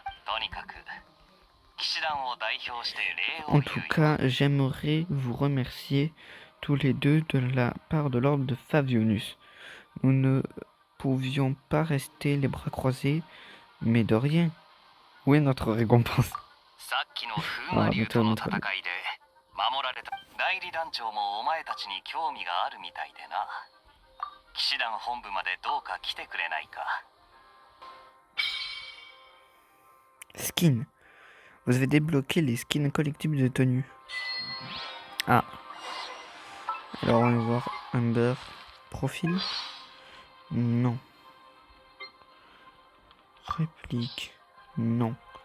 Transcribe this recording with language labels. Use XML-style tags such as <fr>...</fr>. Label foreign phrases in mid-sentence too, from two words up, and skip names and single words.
<fr>En tout cas, j'aimerais vous remercier tous les deux de la part de l'ordre de Favionus. Nous ne pouvions pas rester les bras croisés, mais de rien. Où est notre récompense? Ah, montre-le, montre-le.</fr> <ja>代理団長もお前たちに興味があるみたいでな。騎士団本部までどうか来てくれないか。</ja> <fr>Skin. Vous avez débloqué les skins collectibles de tenue. Ah. Alors on va voir Amber. Profil. Non. Réplique. Non.</fr>